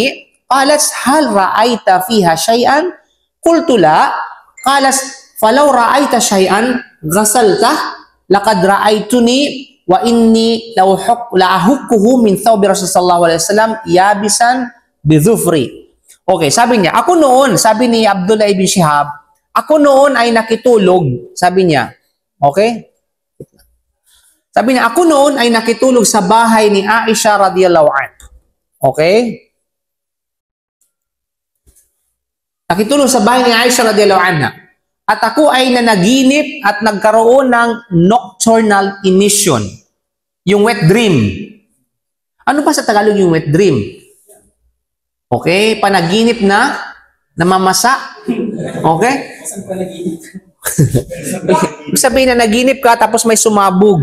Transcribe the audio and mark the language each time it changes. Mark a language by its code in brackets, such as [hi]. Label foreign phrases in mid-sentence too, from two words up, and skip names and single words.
[ar] قالت هل رأيت فيها شيئا? قلت لا. قالت فلو رأيت شيئا غسلته لقد رأيتني وإني لأحكه من ثوب رسول صلى الله عليه وسلم يابسا بظفري. [tl] Okay, sabi niya, ako noon, sabi ni Abdullah ibn Shihab, ako noon ay nakitulog, sabi niya. Okay? Sabi niya, ako noon ay nakitulog sa bahay ni Aisha [ar] رضي الله عنها. [tl] Okay? Nakitulog sa bahay ni Aisha [ar] رضي الله عنها. [tl] At ako ay nanaginip at nagkaroon ng [en] nocturnal emission. Yung wet dream. [tl] Ano ba sa Tagalog yung [en] wet dream? [tl] Okay? Panaginip na namamasa. Okay? Ibig sabihin na naginip ka tapos may sumabog.